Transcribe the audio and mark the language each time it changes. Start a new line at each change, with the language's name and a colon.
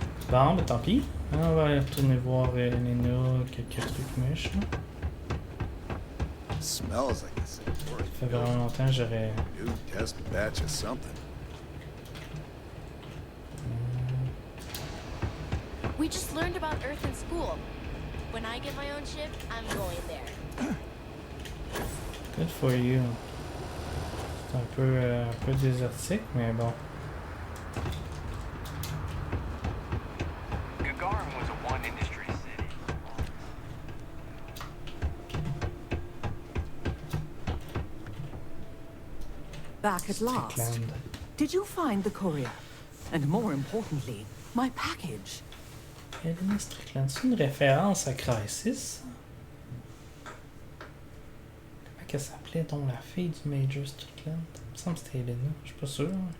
French: Bon, mais tant pis. On va aller retourner voir Elena, quelques trucs mèches.
English: Smells like this.
French: Ça fait vraiment longtemps que j'aurais...
English: New test batch of something. We just learned about Earth in school. When I get my own ship, I'm going there. Good for you.
French: C'est un peu désertique, mais bon.
English: Gagarin was a one-industry city. Back at last. Strickland. Did you find the courier? And more importantly, my package?
French: Elena Strickland, c'est une référence à Crisis? Comment qu'elle s'appelait donc la fille du Major Strickland? Il me semble que c'était Elena, je suis pas sûr.